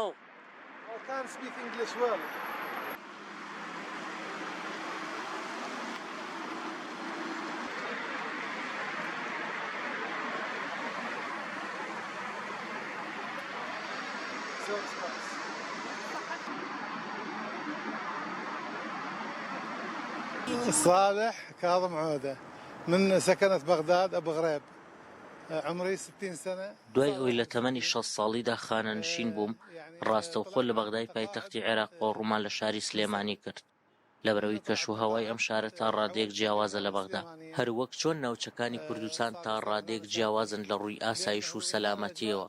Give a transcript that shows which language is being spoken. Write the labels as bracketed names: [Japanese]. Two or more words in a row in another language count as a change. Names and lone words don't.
[English] I can't speak English well. So it's nice. [Arabic] صالح كاظم عودة من سكنة بغداد أبو غريب عمري 60 سنة. [Central Kurdish] دوای ئەوەی لە تەمەنی 6 ساڵیدا خانەنشین بووم، ڕاستەوخۆ لە بەغدای پایتەختی عێراق بۆ ڕوومان لە شاری سلێمانی کرد. لەبەرەوەی کەشوهەوای ئەم شارە تا ڕادەیەک جیاوازە لە بەغدا، هەروەک چۆن ناوچەکانی کوردستان تا ڕادەیەک جیاوازن لە ڕووی ئاسایش و سەلامەتیەوە.